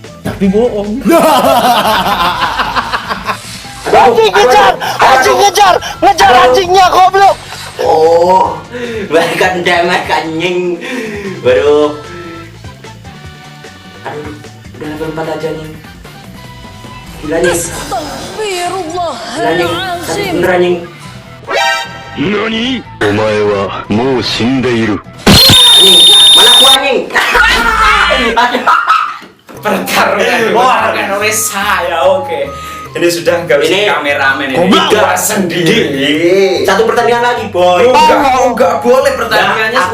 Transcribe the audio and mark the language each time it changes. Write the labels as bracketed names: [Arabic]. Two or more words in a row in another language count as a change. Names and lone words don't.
[Indonesian] Anjing ngejar anjingnya goblok. Oh, bahkan damai anjing. Waduh. Aduh, udah level 4 aja nih. Gila nih. Astagfirullahaladzim. Bener anjing. [Japanese] 何お前はもう死んでいる。 [Indonesian] Mana aku anjing? Pertarungan oleh saya, oke. Ini sudah gak bisa Ini kameramen ini. goblok. Gua sendiri. Satu pertandingan lagi, boy. Enggak boleh pertandingannya Nah, aku-